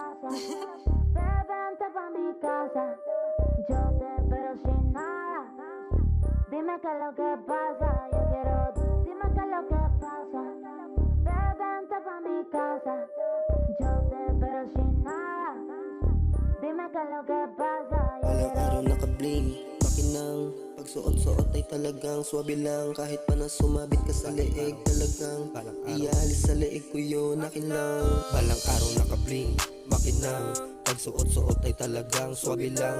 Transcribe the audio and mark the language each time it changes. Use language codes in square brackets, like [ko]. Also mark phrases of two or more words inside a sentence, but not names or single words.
[es] Vente pa' mi casa, yo te espero sin nada. Dime qué es lo que pasa, yo quiero, dime qué es lo que pasa. Vente pa' mi casa, yo te espero sin nada. Dime qué es lo que pasa, yo [tl] Walang [es] quiero. [tl] araw naka-bling, makinang pagsuot-suot ay talagang swabe lang. Kahit pa na sumabit ka sa leeg, talagang iaalis sa leeg ko yun, akin lang. Balang araw naka-bling, makinang pagsuot-suot ay talagang swabe lang.